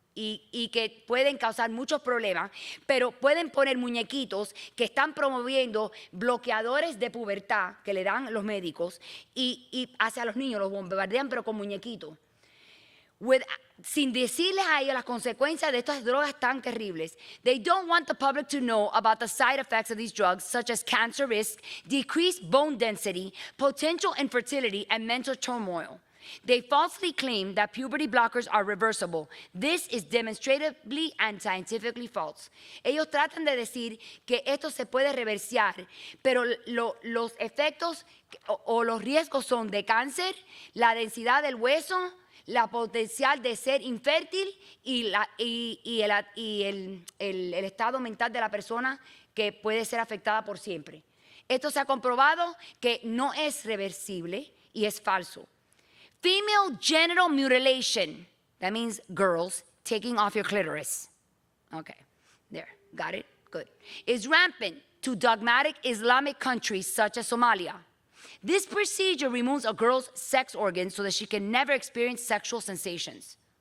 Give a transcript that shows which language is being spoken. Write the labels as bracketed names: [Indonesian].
[Spanish] Y que pueden causar muchos problemas, pero pueden poner muñequitos que están promoviendo bloqueadores de pubertad que le dan los médicos y hacia los niños, los bombardean pero con muñequitos. Sin decirles a ellos las consecuencias de estas drogas tan terribles. [English] They don't want the public to know about the side effects of these drugs, such as cancer risk, decreased bone density, potential infertility, and mental turmoil. They falsely claim that puberty blockers are reversible. This is demonstratively and scientifically false. [Spanish] Ellos tratan de decir que esto se puede reversiar, pero los efectos o los riesgos son de cáncer, la densidad del hueso, la potencial de ser infértil y el estado mental de la persona que puede ser afectada por siempre. Esto se ha comprobado que no es reversible y es falso. [English] Female genital mutilation, that means girls taking off your clitoris. Okay, there, got it? Good. Is rampant to dogmatic Islamic countries such as Somalia. This procedure removes a girl's sex organs so that she can never experience sexual sensations.